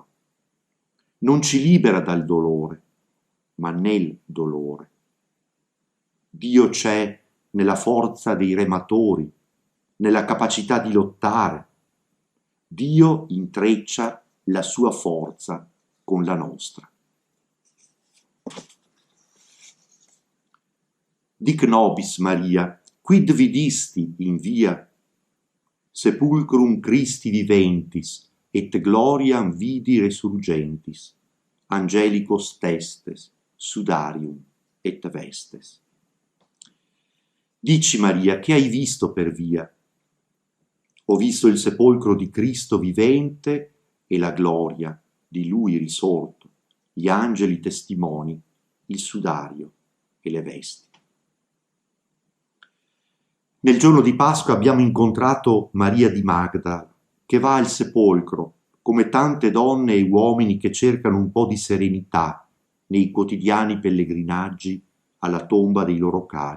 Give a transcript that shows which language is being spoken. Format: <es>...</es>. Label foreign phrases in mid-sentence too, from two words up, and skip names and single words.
<it>Non ci libera dal dolore, ma nel dolore. Dio c'è nella forza dei rematori, nella capacità di lottare. Dio intreccia la sua forza con la nostra.</it> <la>Dic nobis Maria, quid vidisti in via? Sepulcrum Christi viventis, et gloriam vidi resurgentis, angelicos testes, sudarium et vestes.</la> <it>Dici Maria, che hai visto per via? Ho visto il sepolcro di Cristo vivente e la gloria di Lui risorto, gli angeli testimoni, il sudario e le vesti. Nel giorno di Pasqua abbiamo incontrato Maria di Magdala, che va al sepolcro, come tante donne e uomini che cercano un po' di serenità nei quotidiani pellegrinaggi alla tomba dei loro cari.</it>